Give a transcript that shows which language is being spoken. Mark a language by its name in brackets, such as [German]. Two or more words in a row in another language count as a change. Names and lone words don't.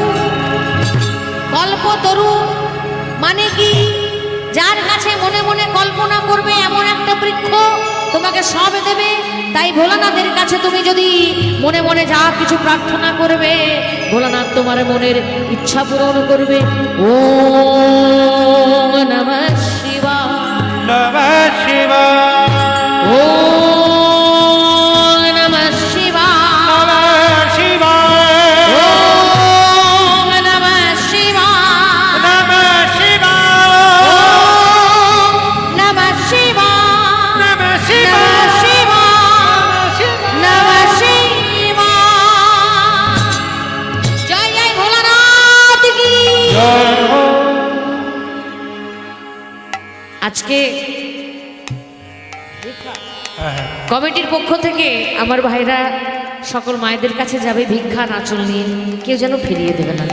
[Bangla] কল্পতরু মানে কি? যার কাছে মনে মনে কল্পনা করবে এমন একটা বৃক্ষ তোমাকে সব দেবে। তাই ভোলানাথের কাছে তুমি যদি মনে মনে যা কিছু প্রার্থনা করবে, ভোলানাথ তোমার মনের ইচ্ছা পূরণ করবে। [Sanskrit] ওম নমঃ শিবায়, নমঃ শিবায়, ওম নমঃ শিবায়, নমঃ শিবায়, ওম নমঃ শিবায়, নমঃ শিবায়, ওম নমঃ শিবায়, নমঃ নমঃ শিবায়, শিবায়, নমঃ শিবায়। [Bangla] জয় জয় ভোলানাথ কি। [Hindi] जय हो। [Bangla] আজকে হ্যাঁ, কমিটির পক্ষ থেকে আমার ভাইরা সকল মায়েদের কাছে যাবে ভিক্ষার আঁচল নিয়ে, কেউ যেন ফিরিয়ে দেবে না।